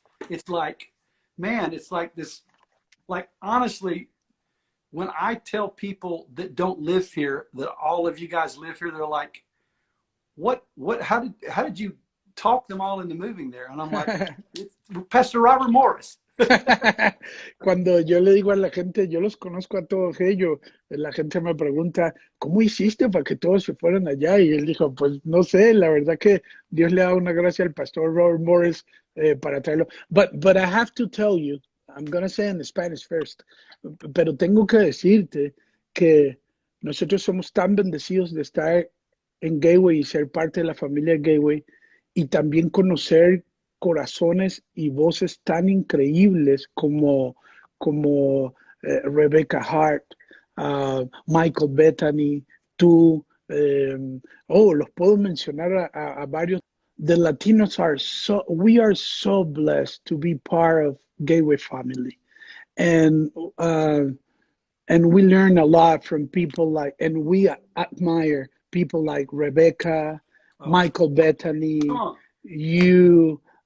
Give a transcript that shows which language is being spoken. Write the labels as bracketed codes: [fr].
[en] It's like, man, it's like this. Like honestly, when I tell people that don't live here that all of you guys live here, they're like, "What? How did you talk them all into moving there?" And I'm like, it's Pastor Robert Morris. [es] Cuando yo le digo a la gente, yo los conozco a todos ellos, la gente me pregunta, ¿cómo hiciste para que todos se fueran allá? Y él dijo, pues no sé, la verdad que Dios le da una gracia al pastor Robert Morris para traerlo. [en] But I have to tell you, I'm going to say in Spanish first, [es] pero tengo que decirte que nosotros somos tan bendecidos de estar en Gateway y ser parte de la familia Gateway y también conocer corazones y voces tan increíbles como Rebecca Hart, Michael Bethany, tú, los puedo mencionar a varios. [en] The Latinos we are so blessed to be part of Gateway family, and we learn a lot from people like, and we admire people like Rebecca, Michael Bethany, you.